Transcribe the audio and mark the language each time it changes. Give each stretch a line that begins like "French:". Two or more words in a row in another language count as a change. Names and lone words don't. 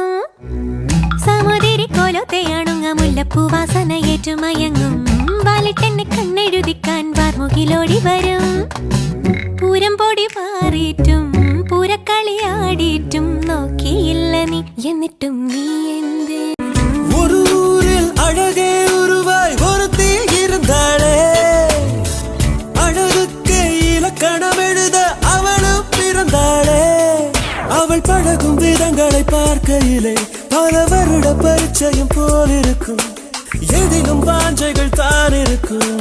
Malayalam: സമുതിരി കോലത്തെയാണുങ്ങ മുല്ലപ്പൂ വാസന ഏറ്റുമയങ്ങും, വാലിട്ടെന്നെ കണ്ണെഴുതിക്കാൻ വാർമുകിലോടി വരും. പൂരം പൊടി പാറിയിട്ടും പൂരക്കളിയാടിയിട്ടും നോക്കിയില്ല നീ, എന്നിട്ടും നീ എന്ത്.
Tamil: ஒரு ஊரில் அழகே உருவாய் ஒருத்தி இருந்தாளே, அழகுக்கு இலக்கணம் எழுத அவளும் பிறந்தாளே. அவள் பழகும் விதங்களை பார்க்கையிலே பல வருட பரிச்சயம் போலிருக்கும், எதிலும் வாஞ்சைகள் தான் இருக்கும்.